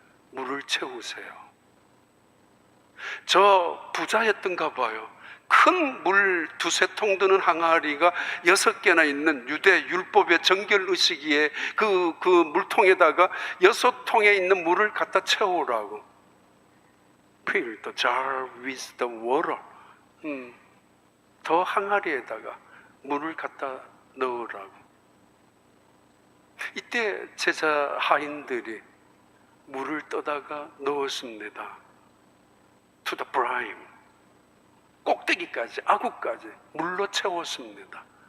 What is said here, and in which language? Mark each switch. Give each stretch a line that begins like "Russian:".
Korean: 물을 채우세요. 저 부자였던가 봐요. 큰 물 두세 통 드는 항아리가 6개나 있는 유대 율법의 정결의식기에 그 물통에다가 6통에 있는 물을 갖다 채우라고.
English: Fill the jar with the water.
Korean: 더 항아리에다가 물을 갖다 넣으라고. 이때 제자 하인들이 물을 떠다가 넣었습니다.
English: To the brim.
Korean: 꼭대기까지, 아구까지 물로 채웠습니다.